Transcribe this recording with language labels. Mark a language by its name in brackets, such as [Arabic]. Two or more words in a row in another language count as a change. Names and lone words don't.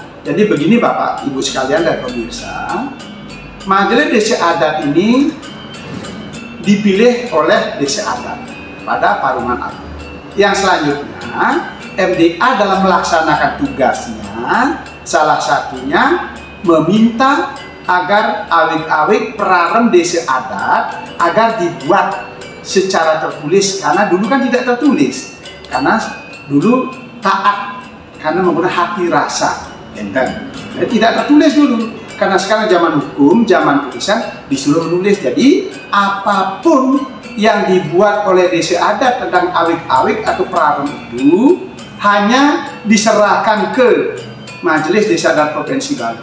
[Indonesian] Jadi begini Bapak Ibu sekalian dan pemirsa, Majelis Desa Adat ini dipilih oleh desa adat pada Parungan Agung. Yang selanjutnya, MDA dalam melaksanakan tugasnya, salah satunya meminta agar awik-awik perarem desa adat agar dibuat secara tertulis, karena dulu kan tidak tertulis, karena dulu taat karena menggunakan hati rasa, enten. Jadi tidak tertulis dulu, karena sekarang zaman hukum, zaman tulisan disuruh menulis. Jadi apapun yang dibuat oleh desa adat tentang awik-awik atau perarem itu hanya diserahkan ke Majelis Desa Adat Provinsi Bali.